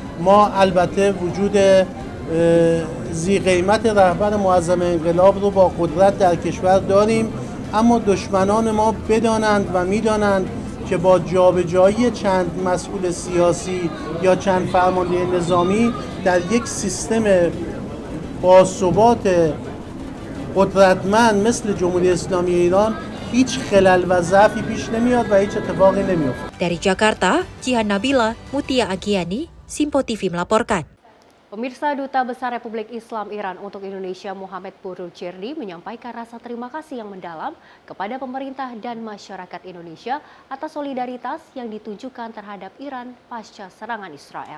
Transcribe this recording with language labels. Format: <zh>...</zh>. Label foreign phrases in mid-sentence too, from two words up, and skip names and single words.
<fa>ما البته وجود ذی قیمت رهبر معظم انقلاب رو با قدرت در کشور داریم، اما دشمنان ما بدانند و میدانند که با جابجایی چند مسئول سیاسی یا چند فرمانده نظامی در یک سیستم باثبات قدرتمند مثل جمهوری اسلامی ایران هیچ خلل و ضعفی پیش نمیاد و هیچ اتفاقی نمیفته.</fa> <id>Dari Jakarta, Jihan Nabila, Mutia Agiani, Simpo TV melaporkan. Pemirsa, Duta Besar Republik Islam Iran untuk Indonesia Muhammad Borujerdi menyampaikan rasa terima kasih yang mendalam kepada pemerintah dan masyarakat Indonesia atas solidaritas yang ditunjukkan terhadap Iran pasca serangan Israel.</id>